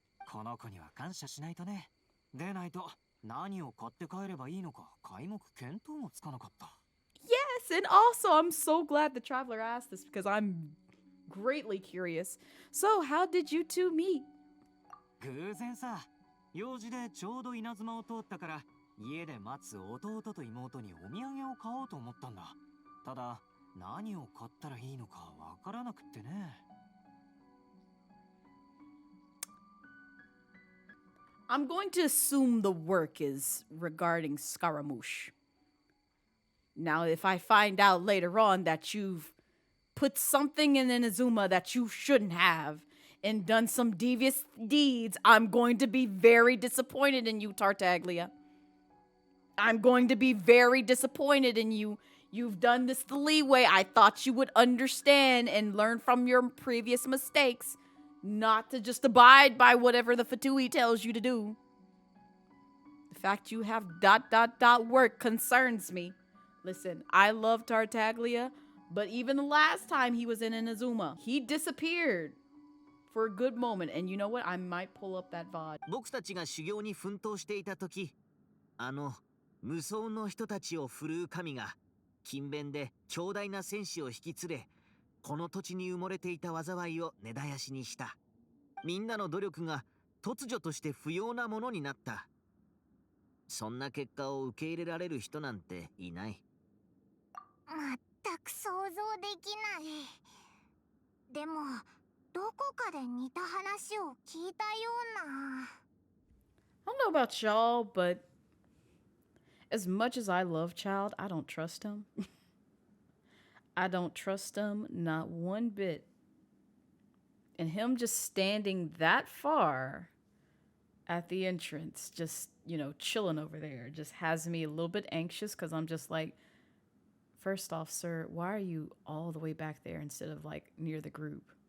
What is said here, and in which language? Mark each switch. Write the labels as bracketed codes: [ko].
[ja] この子には感謝しないとね。でないと何を買って帰ればいいのか皆目見当もつかなかった。 [en] Yes, and also I'm so glad the traveler asked this because I'm greatly curious. So, how did you two meet? [ja] 偶然さ、用事でちょうど稲妻を通ったから家で待つ弟と妹にお土産を買おうと思ったんだ。ただ何を買ったらいいのかわからなくってね。 [en] I'm going to assume the work is regarding Scaramouche. Now, if I find out later on that you've put something in Inazuma that you shouldn't have and done some devious deeds, I'm going to be very disappointed in you, Tartaglia. I'm going to be very disappointed in you. You've done this the leeway. I thought you would understand and learn from your previous mistakes, not to just abide by whatever the Fatui tells you to do. The fact you have ... work concerns me. Listen, I love Tartaglia, but even the last time he was in Inazuma, he disappeared for a good moment. And you know what? I might pull up that VOD. [ja] 僕たちが修行に奮闘していた時、無双の人たちを振るう神が勤勉で強大な戦士を引き連れ、この土地に埋もれていた災いを根絶やしにした。みんなの努力が突如として不要なものになった。そんな結果を受け入れられる人なんていない。全く想像できない。でもどこかで似た話を聞いたような。 [en] I don't know about y'all, but as much as I love Child, I don't trust him. I don't trust him not one bit. And him just standing that far at the entrance, just, you know, chilling over there, just has me a little bit anxious because I'm just like, first off, sir, why are you all the way back there instead of like near the group?